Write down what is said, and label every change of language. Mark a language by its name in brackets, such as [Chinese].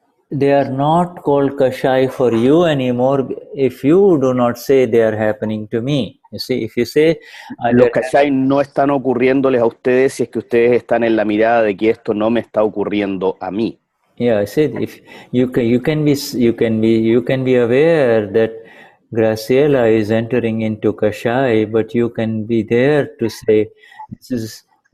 [English] They are not called kashay for you anymore if you do not say they are happening to me. You see, if you say... [Spanish] Los kashay no están ocurriéndoles a ustedes si es que ustedes están en la mirada de que esto no me está ocurriendo a mí. [English] Yeah, I said if you can be aware that Graciela is entering into kashay, but you can be there to say, this is,